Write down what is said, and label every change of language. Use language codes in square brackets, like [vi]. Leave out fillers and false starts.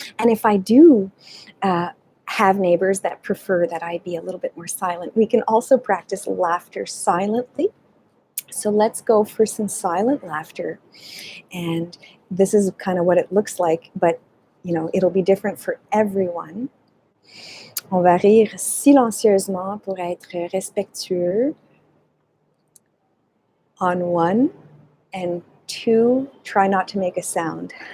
[en] And if I do have neighbors that prefer that I be a little bit more silent, we can also practice laughter silently. So let's go for some silent laughter. And this is kind of what it looks like, but it'll be different for everyone. [fr] On va rire silencieusement pour être respectueux. [en] On 1 and 2, try not to make a sound.